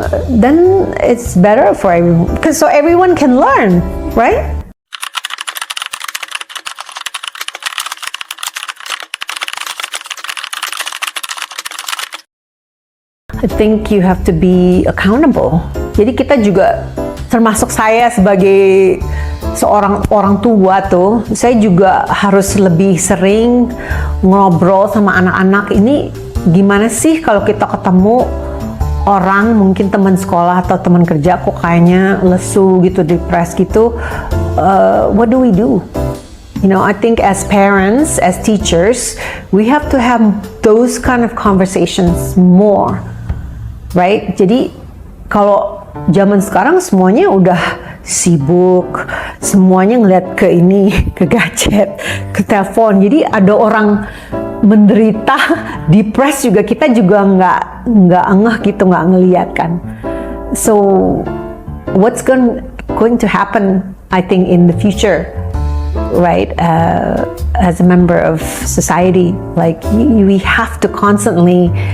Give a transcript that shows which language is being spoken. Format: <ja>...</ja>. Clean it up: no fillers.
<en>Then it's better for everyone, because so everyone can learn, right? I think you have to be accountable.</en> <id>Jadi kita juga, termasuk saya sebagai seorang orang tua tuh, saya juga harus lebih sering ngobrol sama anak-anak. Ini gimana sih kalau kita ketemu orang, mungkin teman sekolah atau teman kerja, kok kayaknya lesu gitu, depressed gitu,</id> <en>what do we do? You know, I think as parents, as teachers, we have to have those kind of conversations more, right?</en> <id>Jadi kalau zaman sekarang semuanya udah sibuk, semuanya ngeliat ke ini, ke gadget, ke telepon. Jadi ada orang menderita, depres juga, kita juga nggak ngeh gitu, nggak ngeliat kan.</id> <en>So what's going to happen, I think, in the future, right? As a member of society, like we have to constantly.</en>